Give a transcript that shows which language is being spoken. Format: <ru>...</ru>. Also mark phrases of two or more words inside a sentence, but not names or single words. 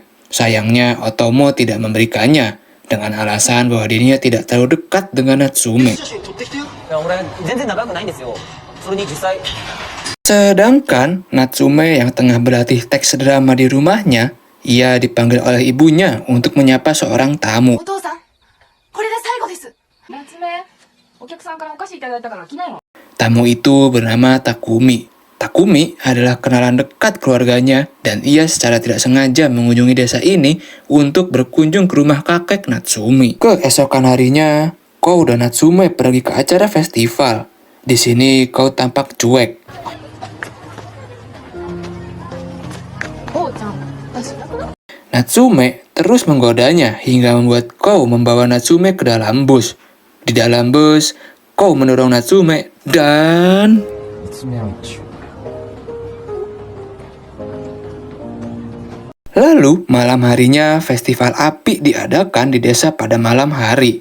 <id>Sayangnya, Otomo tidak memberikannya dengan alasan bahwa dirinya tidak terlalu dekat dengan Natsume. Sedangkan Natsume yang tengah berlatih teks drama di rumahnya, ia dipanggil oleh ibunya untuk menyapa seorang tamu.</id> <ja>お父さん、これで最後です。夏目、お客さんからお菓子いただいたから来ないの。</ja> <id>Tamu itu bernama Takumi. Takumi adalah kenalan dekat keluarganya dan ia secara tidak sengaja mengunjungi desa ini untuk berkunjung ke rumah kakek Natsume. Keesokan harinya, Kou dan Natsume pergi ke acara festival. Di sini Kou tampak cuek.</id> <ja>こうちゃん私なくなっ</ja> <id>Natsume terus menggodanya hingga membuat Kou membawa Natsume ke dalam bus. Di dalam bus, Kou mendorong Natsume dan... Lalu, malam harinya festival api diadakan di desa pada malam hari.</id>